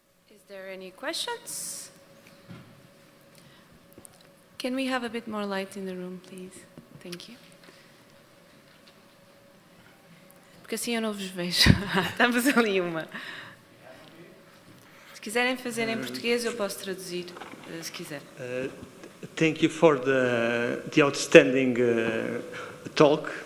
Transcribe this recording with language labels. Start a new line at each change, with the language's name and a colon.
English: Is there any questions? Can we have a bit more light in the room, please? Thank you.
Portuguese: Porque assim eu não vos vejo. Estamos ali uma. Se quiserem fazer em português, eu posso traduzir, se quiser.
English: Thank you for the outstanding talk.